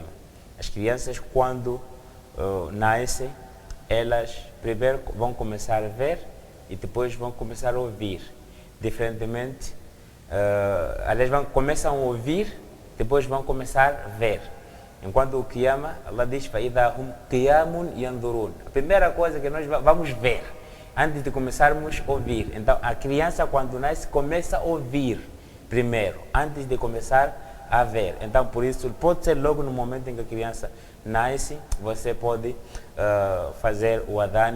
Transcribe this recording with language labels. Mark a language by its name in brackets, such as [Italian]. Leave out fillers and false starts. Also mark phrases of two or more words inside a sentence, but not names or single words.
[Portuguese] As crianças, quando nascem, elas primeiro vão começar a ver e depois vão começar a ouvir. Diferentemente, elas começam a ouvir, depois vão começar a ver. Enquanto o Qiyamah, Allah diz, [Arabic] فَإِذَا هُمْ قِيَامٌ يَنْظُرُونَ. [Portuguese] A primeira coisa que nós vamos ver, antes de começarmos a ouvir. Então, a criança, quando nasce, começa a ouvir primeiro, antes de começar a ver. Então, por isso, pode ser logo no momento em que a criança nasce, você pode fazer o adhan.